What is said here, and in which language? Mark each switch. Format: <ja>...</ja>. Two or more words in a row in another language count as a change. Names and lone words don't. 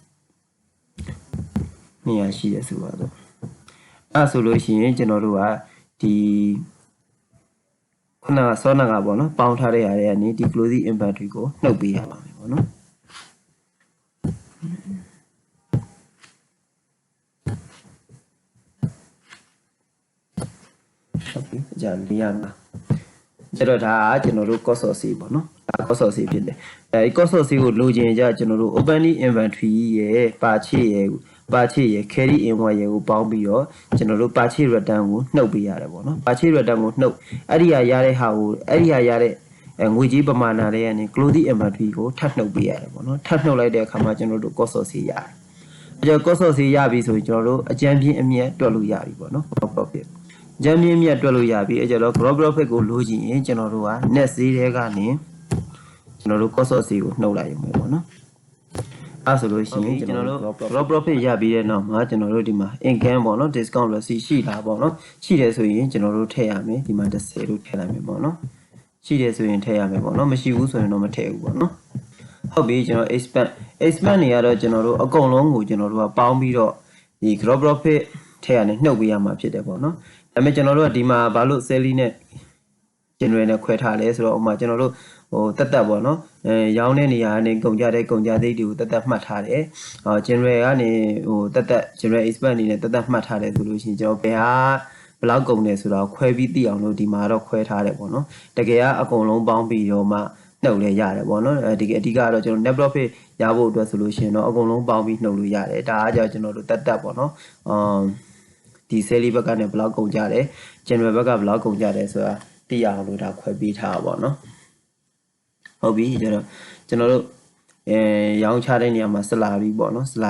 <my>200 ရှိတယ်ဆိုပါစို့အဲ့ဆိုလို့ရှိရင်ကျွန်တော်တို့ကဒီခုနကစောနာကပေါ့နော်ပေါင်းထားတဲ့ຢာတွေကနေဒီ</my> <en>closing inventory</en> <my>ကိုနှုတ်ပေးရပါမယ်ပေါ့နော်ဟုတ်ပြီကြာလျာမှာကျတော့ဒါကကျွန်တော်တို့</my> <en>cost of sale</en> <my>ပေါ့နော် ဒါ</my> <en>cost of sale</en> <my>ဖြစ်တယ်အဲဒီ</my> <en>cost of sale</en> <my>ကိုလိုချင်ကြကျွန်တော်တို့</my> <en>opening inventory</en> <my>ရဲ့ purchase ရဲ့</my> <en>carry invoice</en> <my>ရဲ့ကိုပေါင်းပြီးတော့ကျွန်တော်တို့</my> <en>purchase return</en> <my>ကိုနှုတ်ပေးရတယ် ပေါ့နော်</my> <en>purchase return</en> <my>ကိုနှုတ်အဲ့ဒီဟာရတဲ့ဟာကိုအဲ့ဒီဟာရတဲ့ငွေကြေးပမာဏတွေကနေ</my> <en>closing inventory</en> <my>ကိုထပ်နှုတ်ပေး ရတယ်ပေါ့နော်ထပ်နှုတ်လိုက်တဲ့အခါမှာကျွန်တော်တို့</my> <en>cost of sale</en> <my>ရတယ်အဲကြောင့်</my> <en>cost of sale</en> <my>ရပြီဆိုရင်ကျွန်တော်တို့အကြမ်းပြင်းအမြတ်တွက်လို့ရပြီပေါ့နော် profit အကြမ်းပြင်းအမြတ်တွက်လို့ရပြီအဲကြောင့်</my> <en>gross profit</en> <my>ကိုလိုချင်ရင်ကျွန်တော်တို့က</my> <en>net sale</en> <my>တွေကနေကျွန်တော်တို့</my> <en>cost of sale</en> <my>ကိုနှုတ်လိုက်ရုံပဲပေါ့နော်အဲ့ဆိုလို့ရှိရင်ကျွန်တော်တို့</my> <en>gross profit</en> <my>ရပြီးတဲ့နောက်မှာကျွန်တော်တို့ဒီမှာ income ပေါ့နော်</my> <en>discount receipt</en> <my>ရှိတာပေါ့နော်ရှိတယ်ဆိုရင်ကျွန်တော်တို့ထည့်ရမယ်ဒီမှာ10လို့ထည့်လိုက်မယ်ပေါ့နော် ရှိတယ်ဆိုရင်ထည့်ရမယ်ပေါ့နော်မရှိဘူးဆိုရင်တော့မထည့်ဘူးပေါ့နော်ဟုတ်ပြီကျွန်တော် expand နေရတော့ကျွန်တော်တို့အကုန်လုံးကိုကျွန်တော်တို့ကပေါင်းပြီးတော့ဒီ</my> <en>gross profit</en> <my>ထည့်ရနေနှုတ်ပေးရမှာဖြစ်တယ်ပေါ့နော်ဒါပေမဲ့ကျွန်တော်တို့ကဒီမှာဘာလို့ selling နဲ့ general နဲ့ခွဲထားလဲဆိုတော့ဥပမာကျွန်တော်တို့တက်ပေါ့နော်ရောင်းတဲ့နေရာကနေကုန်ကြတဲ့ကုန်ကြသိတွေကိုတက်မှတ်ထားတယ်general ကနေတက်</my> <en>general expand</en> <my>အနေနဲ့တက်မှတ်ထားတယ်ဆိုလို့ရှိရင်ကျွန်တော်ဘယ်ဟာဘလောက်ကုန်တယ်ဆိုတော့ခွဲပြီးသိအောင်လို့ဒီမှာတော့ခွဲထားတယ်ပေါ့နော်တကယ်ကအကုန်လုံးပေါင်းပြီးတော့မှနှုတ်လဲရတယ်ပေါ့နော်အဓိကတော့ကျွန်တော်</my> <en>net profit</en> <my>ရဖို့အတွက်ဆိုလို့ရှိရင်တော့အကုန်လုံးပေါင်းပြီးနှုတ်လို့ရတယ်ဒါအားကြောင့် ကျွန်တော်တို့တက်ပေါ့နော်ဒီ sale ဘက်ကနေဘလောက်ကုန်ကြတယ် general ဘက်ကဘလောက်ကုန်ကြတယ်ဆိုတာသိရအောင်လို့ဒါခွဲပေးထားပါပေါ့နော်ဟုတ်ပြီကျွန်တော်တို့ရောင်းချတဲ့နေရာမှာဆလာရီပေါ့နော်ဆလာ</my>